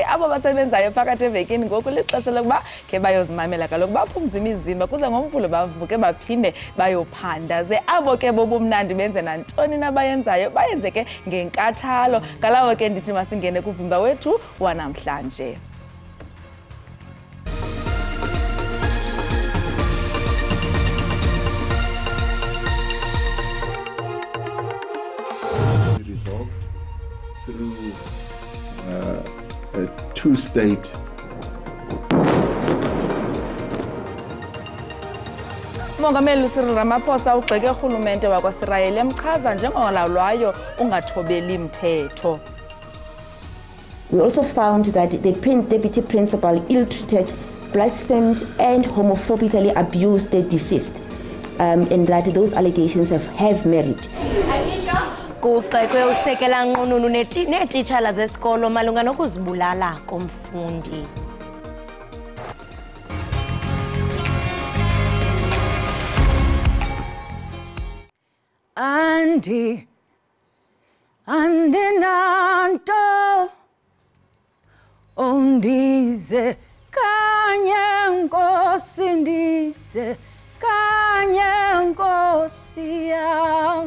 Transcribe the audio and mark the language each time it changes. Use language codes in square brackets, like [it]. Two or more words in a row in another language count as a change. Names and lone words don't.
[xh] Abo basebenzayo phakathi evekini ngoku lixesha lokuba ke bayozimamela kaloku baphumza imizimba kuze ngomvulo bavuke baphinde bayophanda ze abo ke bobumnandi benze nantoni nabayenzayo bayenze ke ngenkathalo ngalawo ke ndithi masingene kuvimba wethu wanamhlanje. [en] Resolved through a two-state [xh] Mongameli Cyril Ramaphosa ugxeke urhulumente wakwaSirayeli emchaza njengolawulwayo ungathobeli umthetho. [en] We also found that the deputy principal ill-treated, blasphemed and homophobically abused the deceased, and that those allegations have merit. [xh] Kuxekwe usekela nqununu neetitshala zesikolo malunga nokuzibulala komfundi. Andinanto undize kanye nkosi ndize kanye nkosi yam.